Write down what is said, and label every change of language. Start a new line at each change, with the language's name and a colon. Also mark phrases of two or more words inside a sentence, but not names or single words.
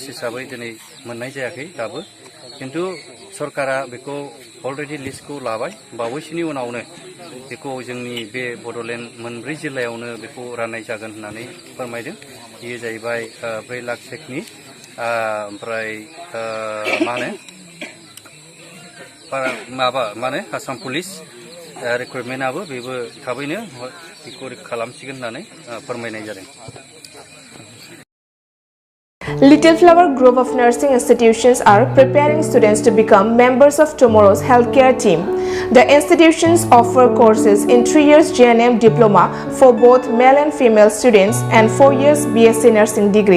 Bodo: हिसाबै दिनै मोननाय जायाखै दाबो किन्तु सरकारा बेखौ अलरेडि लिस्टखौ लाबाय बावैसोनि उनावनो बेखौ जोंनि बे बड'लेण्ड मोनब्रै जिल्लायावनो बेखौ राननाय जागोन होननानै फोरमायदों बेयो जाहैबाय 4 लाख चेकनि ओमफ्राय मा होनो आसाम पुलिस रिक्रुटमेन्टआबो बेबो थाबैनो बेखौ खालामसिगोन होननानै फोरमायनाय जादों
English: Little Flower Group of nursing institutions are preparing students to become members of tomorrow's healthcare team. The institutions offer courses in 3 years JNM diploma for both male and female students and 4 years BSc nursing degree.